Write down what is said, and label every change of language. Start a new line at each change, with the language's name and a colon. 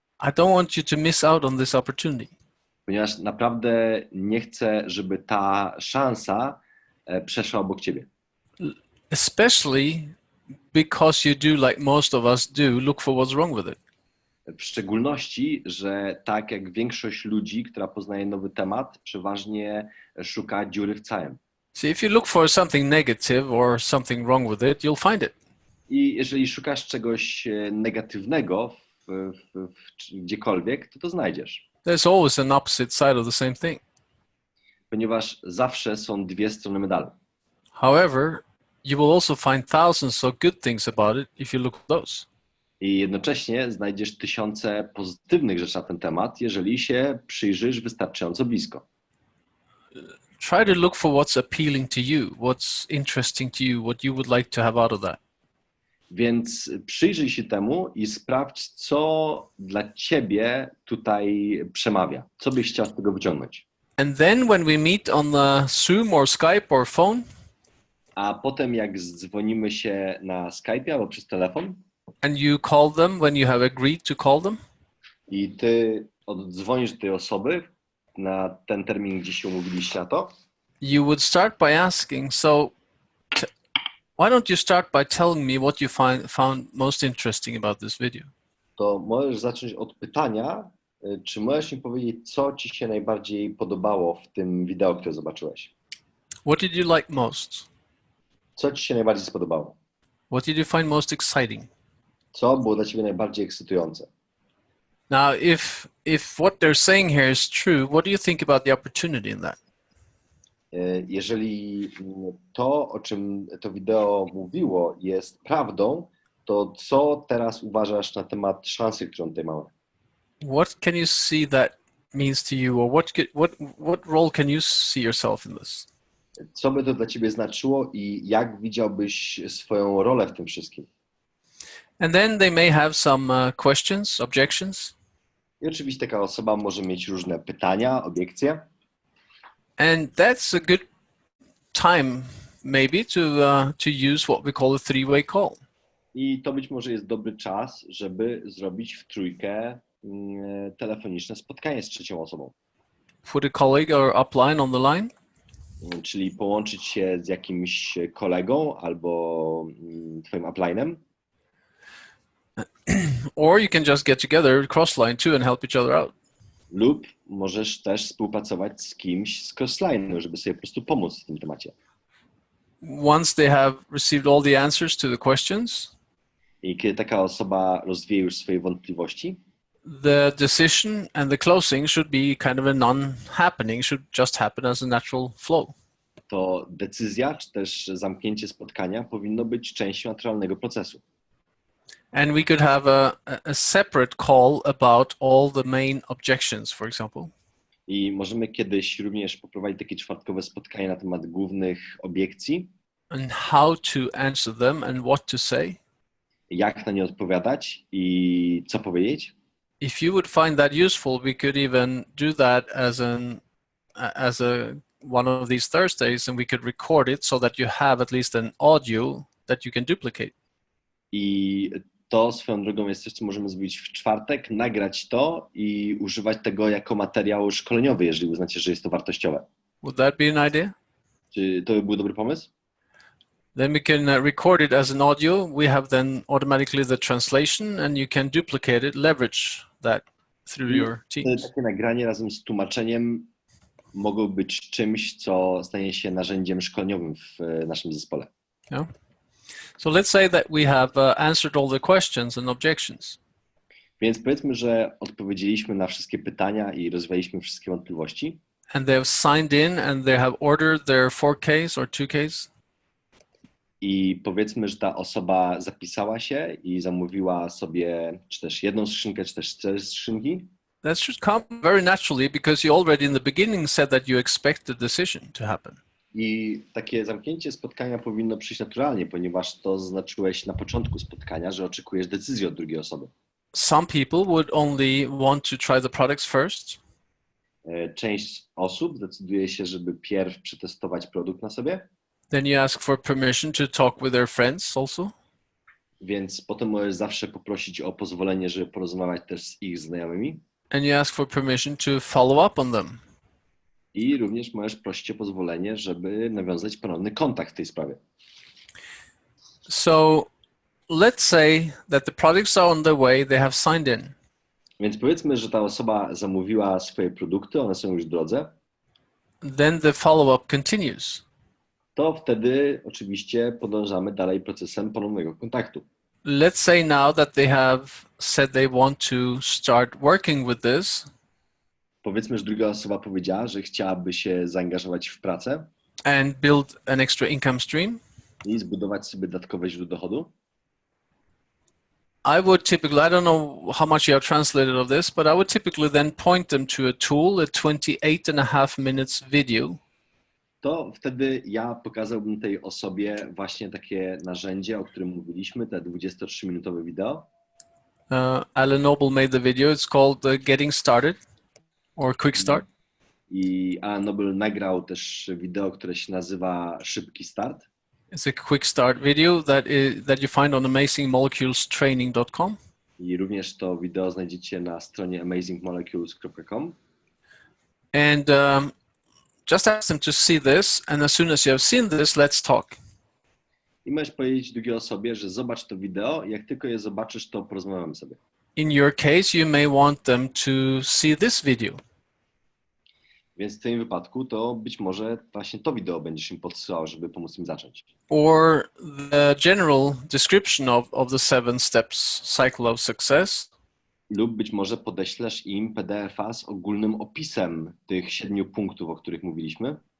English: I don't want you to miss out on this opportunity.
Polish: Ponieważ naprawdę nie chcę, żeby ta szansa przeszła obok ciebie.
English: Especially because you do, like most of us do, look for what's wrong with it.
Polish: W szczególności, że tak jak większość ludzi, która poznaje nowy temat, przeważnie szuka dziury w całym.
English: See, if you look for something negative or something wrong with it, you'll find it.
Polish: I jeżeli szukasz czegoś negatywnego gdziekolwiek, to znajdziesz.
English: There's always an opposite side of the same thing.
Polish: Ponieważ zawsze są dwie strony medalu.
English: However, you will also find thousands of good things about it if you look at those.
Polish: I jednocześnie znajdziesz tysiące pozytywnych rzeczy na ten temat, jeżeli się przyjrzysz wystarczająco blisko.
English: Try to look for what's appealing to you, what's interesting to you, what you would like to have out of that.
Polish: Więc przyjrzyj się temu i sprawdź, co dla ciebie tutaj przemawia. Co byś chciał z tego wyciągnąć.
English: And then when we meet on the Zoom or Skype or phone,
Polish: A potem jak dzwonimy się na Skype'ie albo przez telefon
English: and you call them when you have agreed to call them,
Polish: i ty oddzwonisz do tej osoby na ten termin, gdzie się umówiliście na to,
English: you would start by asking, so why don't you start by telling me what you found most interesting about this video?
Polish: to możesz zacząć od pytania, czy możesz mi powiedzieć, co ci się najbardziej podobało w tym wideo, które zobaczyłeś?
English: What did you like most?
Polish: Co ci się najbardziej spodobało?
English: What did you find most exciting?
Polish: Co było dla ciebie najbardziej ekscytujące?
English: Now, if what they're saying here is true, what do you think about the opportunity in that?
Polish: Jeżeli to, o czym to wideo mówiło, jest prawdą, to co teraz uważasz na temat szansy, którą tutaj mamy?
English: What can you see that means to you, or what role can you see yourself in this?
Polish: Co by to dla ciebie znaczyło i jak widziałbyś swoją rolę w tym wszystkim?
English: And then they may have some questions, objections,
Polish: I oczywiście taka osoba może mieć różne pytania, obiekcje.
English: and that's a good time maybe to use what we call a three-way call.
Polish: I to być może jest dobry czas, żeby zrobić w trójkę telefoniczne spotkanie z trzecią osobą.
English: Put a colleague or upline on the line,
Polish: Czyli połączyć się z jakimś kolegą albo twoim upline'em,
English: or you can just get together cross-line too and help each other out.
Polish: lub możesz też współpracować z kimś z crossline'u, żeby sobie po prostu pomóc w tym temacie.
English: Once they have received all the answers to the questions,
Polish: I kiedy taka osoba rozwie już swoje wątpliwości,
English: the decision and the closing should be kind of a non-happening, should just happen as a natural flow.
Polish: to decyzja czy też zamknięcie spotkania powinno być częścią naturalnego procesu.
English: And we could have a separate call about all the main objections, for example.
Polish: I możemy kiedyś również poprowadzić takie czwartkowe spotkanie na temat głównych obiekcji,
English: And how to answer them and what to say.
Polish: jak na nie odpowiadać i co powiedzieć.
English: If you would find that useful, we could even do that as one of these Thursdays, and we could record it so that you have at least an audio that you can duplicate.
Polish: I to swoją drogą jest coś, co możemy zrobić w czwartek, nagrać to i używać tego jako materiał szkoleniowy, jeżeli uznacie, że jest to wartościowe.
English: Would that be an idea?
Polish: Czy to by był dobry pomysł?
English: Then we can record it as an audio. We have then automatically the translation, and you can duplicate it, leverage that through your teams.
Polish: Takie nagranie razem z tłumaczeniem mogą być czymś, co stanie się narzędziem szkoleniowym w naszym zespole.
English: Yeah. So let's say that we have answered all the questions and objections.
Polish: Więc powiedzmy, że odpowiedzieliśmy na wszystkie pytania i rozwialiśmy wszystkie wątpliwości.
English: And they have signed in and they have ordered their 4Ks or 2Ks.
Polish: i powiedzmy, że ta osoba zapisała się i zamówiła sobie czy też jedną skrzynkę, czy też 4 skrzynki.
English: That should come very naturally because you already in the beginning said that you expect the decision to happen.
Polish: I takie zamknięcie spotkania powinno przyjść naturalnie, ponieważ to zaznaczyłeś na początku spotkania, że oczekujesz decyzji od drugiej osoby.
English: Some people would only want to try the products first.
Polish: Część osób decyduje się, żeby pierw przetestować produkt na sobie,
English: Then you ask for permission to talk with their friends also.
Polish: więc potem możesz zawsze poprosić o pozwolenie, żeby porozmawiać też z ich znajomymi.
English: And you ask for permission to follow up on them.
Polish: I również możesz prosić o pozwolenie, żeby nawiązać ponowny kontakt w tej sprawie.
English: So let's say that the products are on their way, they have signed in.
Polish: Więc powiedzmy, że ta osoba zamówiła swoje produkty, one są już w drodze.
English: Then the follow-up continues.
Polish: To wtedy oczywiście podążamy dalej procesem ponownego kontaktu.
English: Let's say now that they have said they want to start working with this
Polish: Powiedzmy, że druga osoba powiedziała, że chciałaby się zaangażować w pracę
English: and build an extra income stream.
Polish: i zbudować sobie dodatkowe źródło dochodu.
English: I would typically, I don't know how much you have translated of this, but I would typically then point them to a tool, a 28.5 minutes video.
Polish: To wtedy ja pokazałbym tej osobie właśnie takie narzędzie, o którym mówiliśmy, te 23-minutowe wideo.
English: Alan Noble made the video. It's called Getting Started or Quick Start.
Polish: I Alan Noble nagrał też wideo, które się nazywa Szybki Start.
English: It's a quick start video that you find on amazingmoleculestraining.com.
Polish: I również to wideo znajdziecie na stronie amazingmolecules.com.
English: And just ask them to see this, and as soon as you have seen this, let's talk.
Polish: I możesz powiedzieć drugiej osobie, że zobacz to wideo, jak tylko je zobaczysz, to porozmawiamy sobie.
English: In your case, you may want them to see this video.
Polish: Więc w tym wypadku to być może właśnie to wideo będziesz im podsyłał, żeby pomóc im zacząć.
English: Or the general description of the 7 steps cycle of success.
Polish: Lub być może podeślesz im PDF-a z ogólnym opisem tych 7 punktów, o których mówiliśmy.